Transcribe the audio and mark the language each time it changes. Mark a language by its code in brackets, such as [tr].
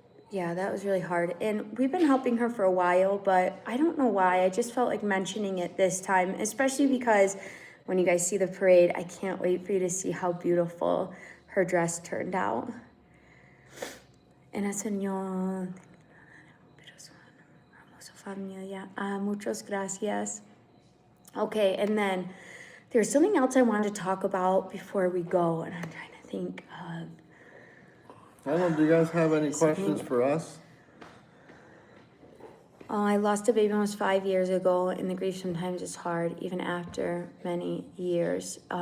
[en] Yeah, that was really hard. And we've been helping her for a while, but I don't know why. I just felt like mentioning it this time, especially because when you guys see the parade, I can't wait for you to see how beautiful her dress turned out. [es] En el Señor, hermosa familia, muchas gracias. [en] Okay, and then there's something else I wanted to talk about before we go, and I'm trying to think of. I don't know, do you guys have any questions for us? I lost a baby almost 5 years ago, and the grief sometimes is hard, even after many years.